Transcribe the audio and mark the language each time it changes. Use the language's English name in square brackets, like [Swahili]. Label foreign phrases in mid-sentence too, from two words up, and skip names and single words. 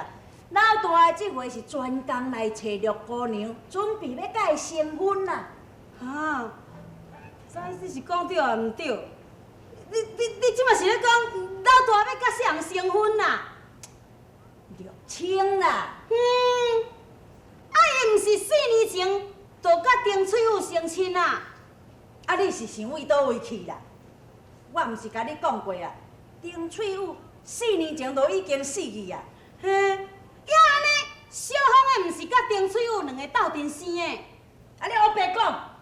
[Min Nan Chinese] 老大的这回是专工来找绿姑娘，准备要甲伊成婚啦。啊，啥意思是讲对还毋对？你即马是咧讲老大要甲谁人成婚啦？绿青啦。伊毋是4年前就甲丁翠玉成亲啊？啊，你是想为倒位去啦？我毋是甲你讲过啊，丁翠玉4年前就已经死去啊。嘿，也安尼，小芳的毋是甲丁翠玉两个斗阵生的。啊，你黑白讲。